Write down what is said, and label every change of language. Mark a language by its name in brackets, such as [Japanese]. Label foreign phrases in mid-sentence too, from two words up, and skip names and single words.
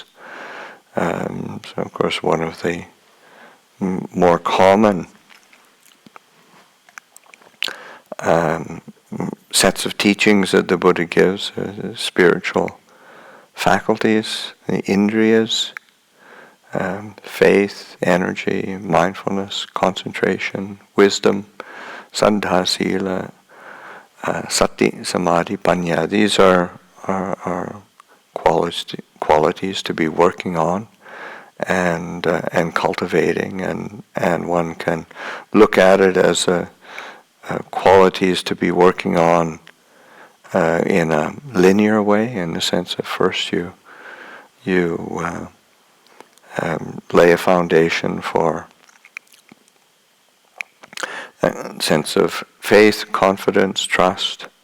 [English] So of course one of the more common sets of teachings that the Buddha gives are the spiritual faculties, the indriyas, faith, energy, mindfulness, concentration, wisdom, [Pali] saddha, sila, sati, samadhi, panya. [English] These are qualities to be working on and cultivating, and one can look at it as qualities to be working on in a linear way, in the sense that first you lay a foundation for sense of faith, confidence, trust.